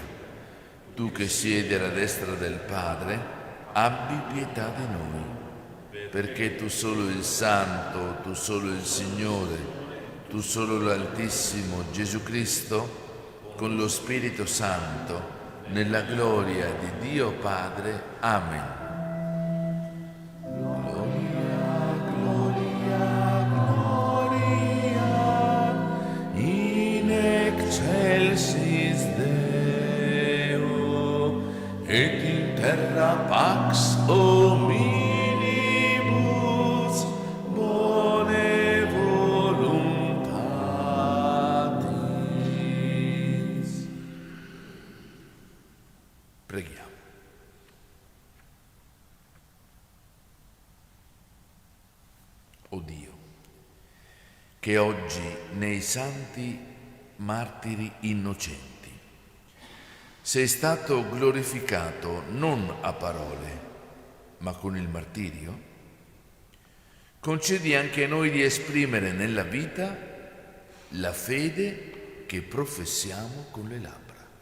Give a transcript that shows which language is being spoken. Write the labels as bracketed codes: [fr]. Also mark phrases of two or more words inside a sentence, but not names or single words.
[it] Tu che siedi alla destra del Padre, abbi pietà di noi, perché tu solo il Santo, tu solo il Signore, tu solo l'Altissimo Gesù Cristo, con lo Spirito Santo, nella gloria di Dio Padre. Amen. [la] Gloria, gloria, gloria, in excelsis Deo, et terra pax hominibus bone voluntatis. [it] Preghiamo. O Dio, che oggi nei santi martiri innocenti sei stato glorificato non a parole, ma con il martirio, concedi anche a noi di esprimere nella vita la fede che professiamo con le labbra.